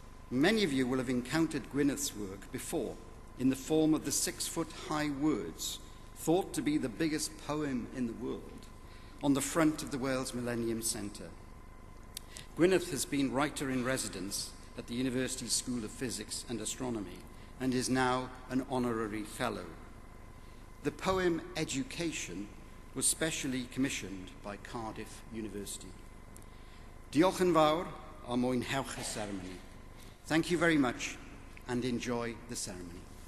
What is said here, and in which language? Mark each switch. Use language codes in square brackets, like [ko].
[en] Many of you will have encountered Gwyneth's work before in the form of the 6-foot-high words, thought to be the biggest poem in the world, on the front of the Wales Millennium Centre. Gwyneth has been writer-in-residence at the University School of Physics and Astronomy and is now an honorary fellow. The poem Education was specially commissioned by Cardiff University. [cy] Diolch yn fawr a mwynhewch y ceremony. [en] Thank you very much and enjoy the ceremony.